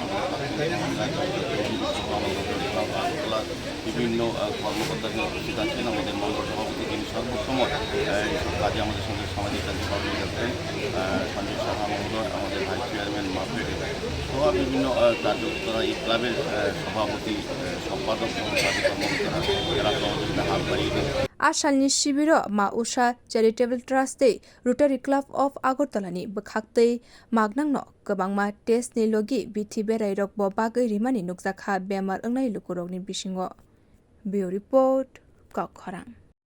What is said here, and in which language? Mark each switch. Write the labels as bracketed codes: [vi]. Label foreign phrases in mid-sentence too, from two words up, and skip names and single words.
[bn] আগরতলা বিভিন্ন কর্মকর্তাকে উপস্থিত আছেন আমাদের মন্ডল সভাপতি যিনি সর্বসময় এইসব কাজে আমাদের সঙ্গে সামাজিক কাজে সহযোগিতা করতেন সঞ্জয় সাহা মহোদয় আমাদের ভাইস চেয়ারম্যান মার্কেট সহ বিভিন্ন কার্যকর্তারা এই ক্লাবের সভাপতি সম্পাদক [trp] Ashalni sibiro ma usha charitable trust rotary club of agartala ni bwkhak magnang no kwbangma test ni logi bithi berai rok bo bagui rimani nukjakha bemar ongnai lukurok ni bisingo [en] bureau report [trp] kokharang।